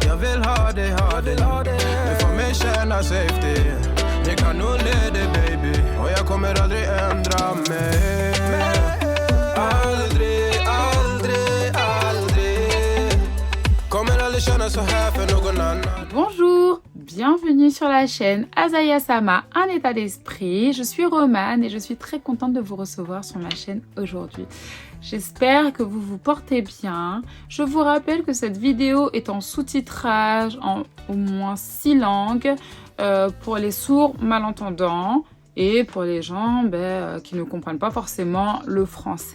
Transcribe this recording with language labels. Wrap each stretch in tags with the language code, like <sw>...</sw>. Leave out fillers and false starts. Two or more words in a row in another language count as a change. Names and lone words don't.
<sv>Jag vill ha dig du får mig känna safety. Det kan nog leda baby och jag kommer aldrig ändra mig. Aldrig kommer aldrig känna så här för någon annan.</sv> <fr>Bonjour, bienvenue sur la chaîne Azaya Sama, un état d'esprit. Je suis Romane et je suis très contente de vous recevoir sur ma chaîne aujourd'hui. J'espère que vous vous portez bien. Je vous rappelle que cette vidéo est en sous-titrage en au moins 6 langues pour les sourds malentendants et pour les gens qui ne comprennent pas forcément le français.</fr>